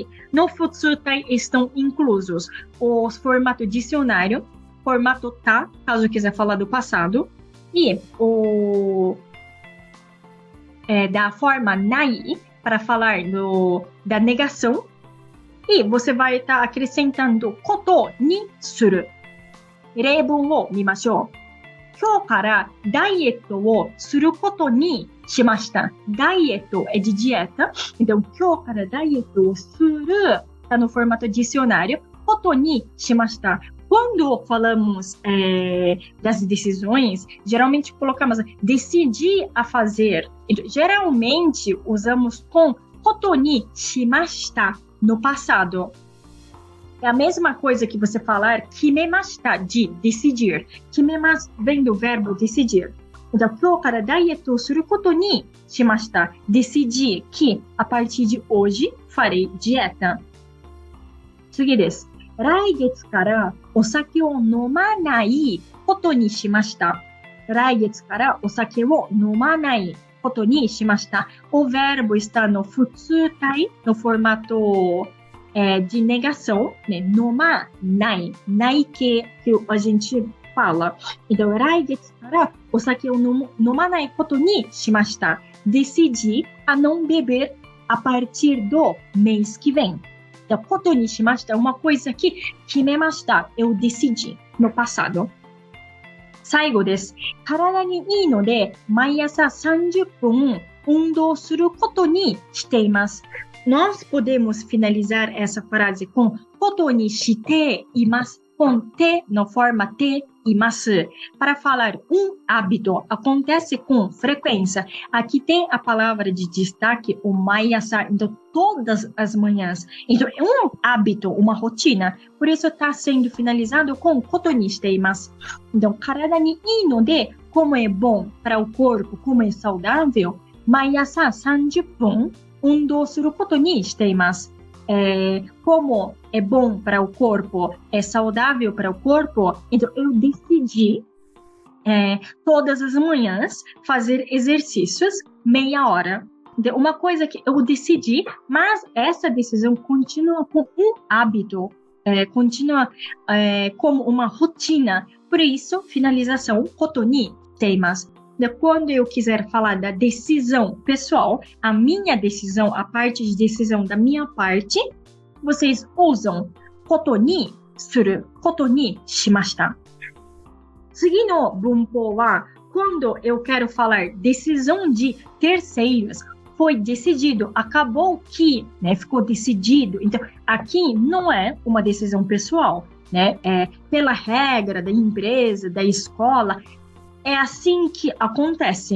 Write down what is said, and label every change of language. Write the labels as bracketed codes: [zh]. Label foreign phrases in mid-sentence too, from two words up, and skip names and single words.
[pt] No futsutai estão inclusos o formato dicionário, formato ta, caso quiser falar do passado, e o da forma nai, para falar da negação. E você vai estar acrescentando [ja] ことにする. 例文を見ましょう。今日からダイエットをすることにしました。 [pt] Dieta é de dieta. Então, [ja] 今日からダイエットをする [pt] está no formato dicionário. [ja] ことにしました。 [pt] Quando falamos das decisões, geralmente colocamos decidir a fazer. Então, geralmente usamos com [ja] ことにしました [pt] no passado. É a mesma coisa que você falar 決めました de decidir. 決めます vem do verbo decidir. Então, [ja] 今日からダイエットをすることにしました. [pt] Decidi que, a partir de hoje, farei dieta. [ja] 次です。来月からお酒を飲まないことにしました。来月からお酒を飲まないことにしました. [pt] O verbo está no 普通体, no formato de negação, né? Noma, nai, nai que a gente fala. Então, [ja] 来月からお酒を飲まないことにしました. [pt] Decidi a não beber a partir do mês que vem. Então, [ja] ことにしました [pt] é uma coisa que 決めました. Eu decidi no passado. [ja] 最後です。体にいいので、毎朝30分運動することにしています。 [pt] Nós podemos finalizar essa frase com [ja] ことにしています [pt] com te, na forma te e mas. Para falar hábito, acontece com frequência. Aqui tem a palavra de destaque, o maiasa, então todas as manhãs. Então é hábito, uma rotina. Por isso está sendo finalizado com [ja] ことにしています. Então, 体にいいので, [pt] como é bom para o corpo, como é saudável, [ja] 毎朝30分運動することにしています。 [pt] Como é bom para o corpo, é saudável para o corpo, então eu decidi todas as manhãs fazer exercícios meia hora. Então, uma coisa que eu decidi, mas essa decisão continua com hábito, continua como uma rotina. Por isso, finalização, [ja] ことにしています。 [pt] Quando eu quiser falar da decisão pessoal, a minha decisão, a parte de decisão da minha parte, vocês usam [ja] ことにする、ことにしました。次の文法は、 [pt] quando eu quero falar decisão de terceiros, foi decidido, acabou que, né, ficou decidido. Então, aqui não é uma decisão pessoal, né? É pela regra da empresa, da escola, é assim que acontece.